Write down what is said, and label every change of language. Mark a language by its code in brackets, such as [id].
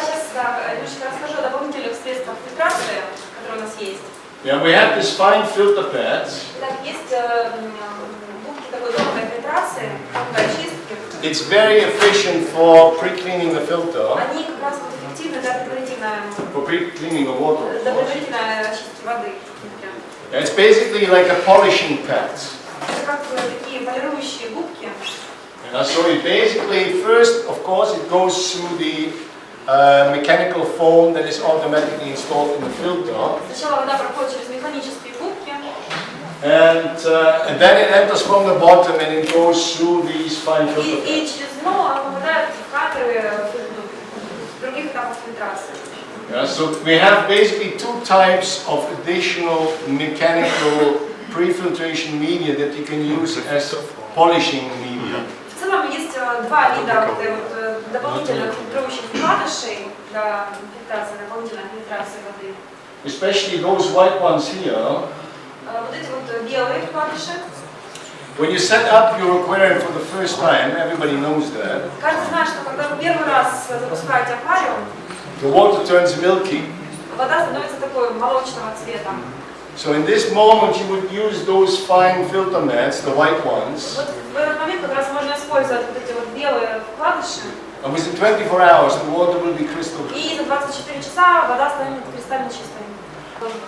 [ru] сейчас немножко расскажу о дополнительных средствах фильтрации, которые у нас есть. [en] Yeah, we have these fine filter pads. [ru] Итак, есть губки такой тонкой фильтрации, тонкой очистки. [en] It's very efficient for pre-cleaning the filter, [ru] Они как раз вот эффективны для [en] for pre-cleaning the water, of course. [ru] предварительной очистки воды. [en] Yeah, it's basically like a polishing pad. [ru] Это как такие полирующие губки. [en] Yeah, so it basically, first, of course, it goes through the mechanical foam that is automatically installed in the filter. [ru] Сначала вода проходит через механические губки, [en] And then it enters from the bottom and it goes through these fine filter [ru] и [en] pads. [ru] через дно она попадает в камеры других этапов фильтрации. [en] Yeah, so we have basically two types of additional mechanical pre-filtration media that you can use as polishing media. [ru] В целом есть два вида дополнительных фильтрующих вкладышей для фильтрации, дополнительной фильтрации воды. [en] Especially those white ones here. [ru] Вот эти вот белые вкладыши. [en] When you set up your aquarium for the first time, everybody knows that, [ru] Каждый знает, что когда вы первый раз запускаете аквариум, [en] the water turns milky. [ru] вода становится такой молочного цвета. [en] So in this moment you would use those fine filter mats, the white ones, [ru] Вот в этот момент как раз можно использовать вот эти вот белые вкладыши, [en] and within 24 hours the water will be crystal clear. [ru] и за 24 часа вода станет кристально чистой.